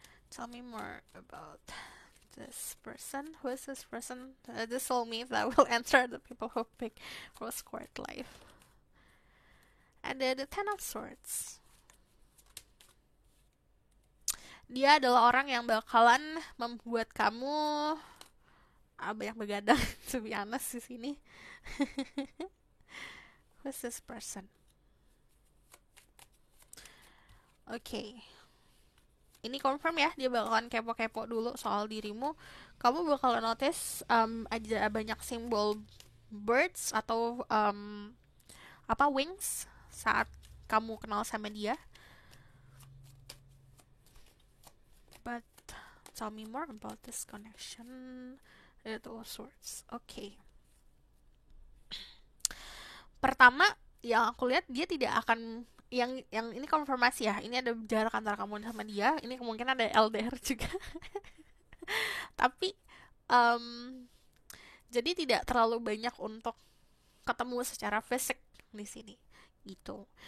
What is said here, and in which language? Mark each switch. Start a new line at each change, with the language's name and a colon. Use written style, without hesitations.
English: Tell me more about this person. Who is this person? The soulmate that will enter the people who pick rose quartz life. And then the Ten of Swords.
Indonesian: Dia adalah orang yang bakalan membuat kamu banyak begadang,
English: to be honest
Indonesian: di sini.
English: Who's this person?
Indonesian: Okay. Ini confirm ya, dia bakalan kepo-kepo dulu soal dirimu. Kamu bakalan notice ada banyak simbol birds atau wings saat kamu kenal sama dia.
English: But tell me more about this connection. It all sorts. Okay.
Indonesian: Pertama, yang aku lihat dia tidak akan yang ini konfirmasi ya. Ini ada jarak antara kamu sama dia. Ini kemungkinan ada LDR juga. Tapi jadi tidak terlalu banyak untuk ketemu secara fisik di sini gitu.